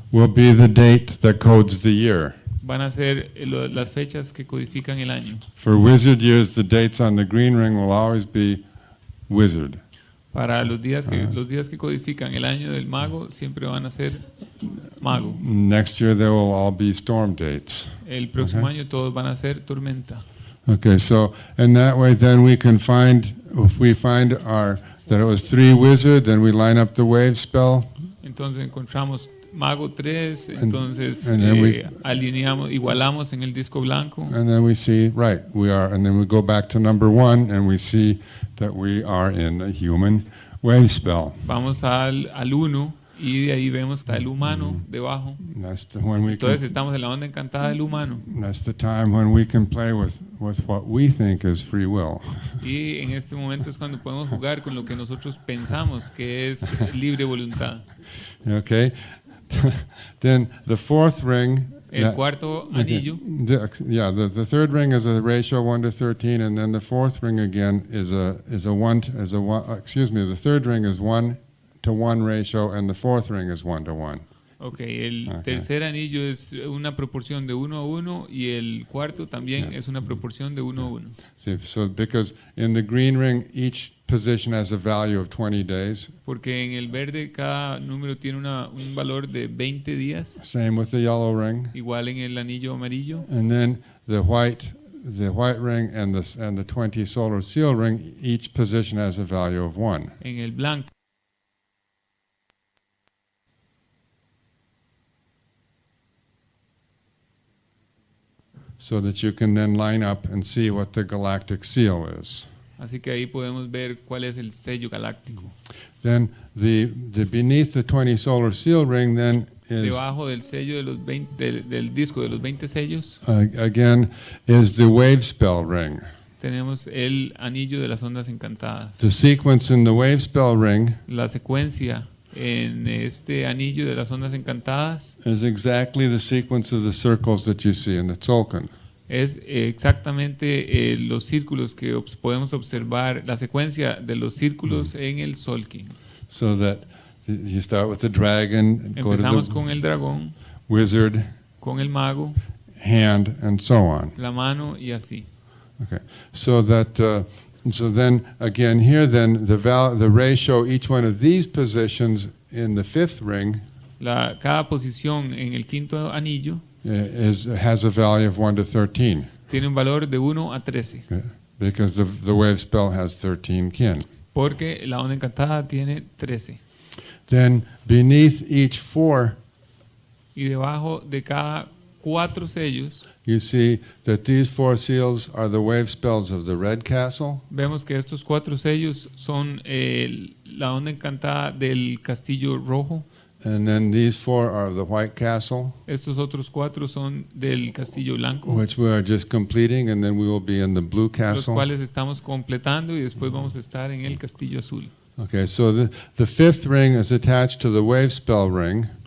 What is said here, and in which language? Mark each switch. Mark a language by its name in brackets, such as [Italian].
[English] will be the date that codes the year. [Spanish] van a ser las fechas que codifican el año. [English] For wizard years, the dates on the green ring will always be wizard. [Spanish] Para los días que codifican el año del mago siempre van a ser mago. [English] Next year, they will all be storm dates. [Spanish] El próximo año todos van a ser tormenta. [English] Okay, so in that way, then we can find, if we find that it was 3 wizard, then we line up the wave spell. [Spanish] Entonces encontramos mago 3, entonces [English] and then [Spanish] igualamos en el disco blanco. [English] And then we see, right, and then we go back to number 1, and we see that we are in the human wave spell. [Spanish] Vamos al 1 y de ahí vemos está el humano debajo. Entonces estamos en la onda encantada del humano. [English] That's the time when we can play with what we think is free will. [Spanish] Y en este momento es cuando podemos jugar con lo que nosotros pensamos que es libre voluntad. [English] Okay. Then the fourth ring. [Spanish] El cuarto anillo. [English] The third ring is a ratio 1 to 13, and then the fourth ring again is a 1. The third ring is 1 to 1 ratio, and the fourth ring is 1 to 1. [Spanish] El tercer anillo es una proporción de 1 a 1 y el cuarto también es una proporción de 1 a 1. [English] So because in the green ring each position has a value of 20 days. [Spanish] Porque en el verde cada número tiene un valor de 20 días. [English] Same with the yellow ring. [Spanish] Igual en el anillo amarillo. [English] And then the white ring and the 20 solar seal ring, each position has a value of 1. [Spanish] En el blanco. [English] So that you can then line up and see what the galactic seal is. [Spanish] Así que ahí podemos ver cuál es el sello galáctico. [English] Then the beneath the 20 solar seal ring then [Spanish] debajo del sello de los 20, del disco de los 20 sellos, [English] again, is the wave spell ring. [Spanish] tenemos el anillo de las ondas encantadas. [English] The sequence in the wave spell ring [Spanish] La secuencia en este anillo de las ondas encantadas [English] is exactly the sequence of the circles that you see in the tzolk'in. [Spanish] es exactamente los círculos que podemos observar, la secuencia de los círculos en el Solkin. [English] So that you start with the dragon, go to [Spanish] Empezamos [English] the [Spanish] con el dragón, [English] wizard, [Spanish] con el mago, [English] hand, and so on. [Spanish] la mano y así. [English] Okay, so that so then again here then the ratio each one of these positions in the fifth ring [Spanish] Cada posición en el quinto anillo [English] has a value of 1 to 13 [Spanish] tiene un valor de 1 a 13, [English] because the wave spell has 13 kin. [Spanish] porque la onda encantada tiene 13. [English] Then beneath each 4 [Spanish] Y debajo de cada 4 sellos [English] you see that these 4 seals are the wave spells of the red castle, [Spanish] vemos que estos 4 sellos son la onda encantada del castillo rojo. [English] and then these 4 are the white castle, [Spanish] Estos otros 4 son del castillo blanco, [English] which we are just completing, and then we will be in the blue [Spanish] los [English] castle. [Spanish] cuales estamos completando y después vamos a estar en el castillo azul. [English] Okay, so the fifth ring is attached to the wave spell ring,